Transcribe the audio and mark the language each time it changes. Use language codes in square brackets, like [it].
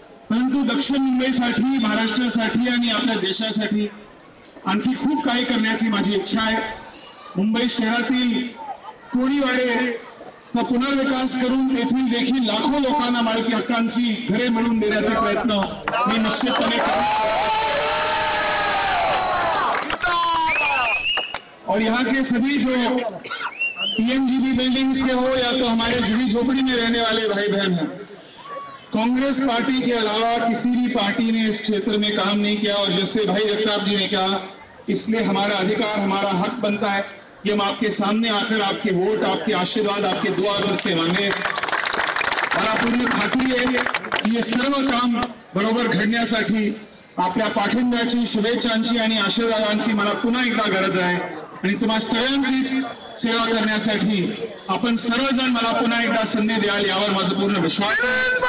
[mr] परंतु दक्षिण मुंबईसाठी, महाराष्ट्रासाठी आणि आपल्या देशासाठी आणखी खूप काही करण्याची माझी इच्छा आहे. मुंबई शहरातील कोळीवाडेचा पुनर्विकास करून तेथील देखील लाखो लोकांना मालकी हक्कांची घरे मिळवून देण्याचे प्रयत्न मी निश्चितपणे करेन. [hi] और यहाँ के सभी जो PMGB बिल्डिंग्स के हो या तो हमारे झुगी झोपड़ी में रहने वाले भाई बहन हैं, कांग्रेस पार्टी के अलावा किसी भी पार्टी ने इस क्षेत्र में काम नहीं किया. और जैसे भाई जगताप जी ने कहा, इसलिए हमारा अधिकार, हमारा हक बनता है कि हम आपके सामने आकर आपके वोट, आपके आशीर्वाद, आपके दुआ से मांगे. [mr] मला पूर्ण खात्री आहे की हे सर्व काम बरोबर घडण्यासाठी आपल्या पाठिंब्याची, शुभेच्छांची आणि आशीर्वादांची मला पुन्हा एकदा गरज आहे. आणि तुम्हा सगळ्यांचीच सेवा करण्यासाठी आपण सर्वजण मला पुन्हा एकदा संधी द्याल यावर माझा पूर्ण विश्वास आहे.